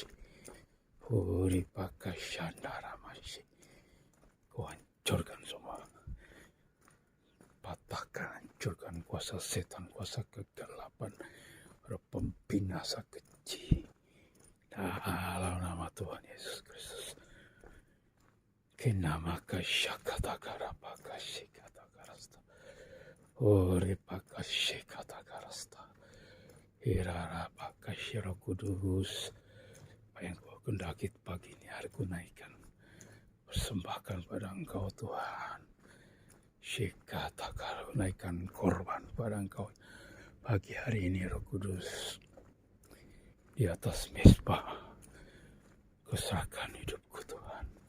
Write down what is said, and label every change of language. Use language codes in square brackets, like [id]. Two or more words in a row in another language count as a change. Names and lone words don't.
[id] Puri pakasya daramasi. Kau hancurkan semua. Patahkan, hancurkan kuasa setan, kuasa kegelapan, roh pembinasa keji. Dalam nama Tuhan Yesus Kristus. Kenama kasya kata-kata pakasya kata-kata. Puri pakasya kata-kata. Hirara pakasya Roh Kudus. Apa yang kau kendaki pagi ini hari ku naikkan, persembahkan pada Engkau Tuhan. Syekata naikkan korban pada Engkau pagi hari ini Roh Kudus. Di atas mezbah kuserahkan hidupku Tuhan.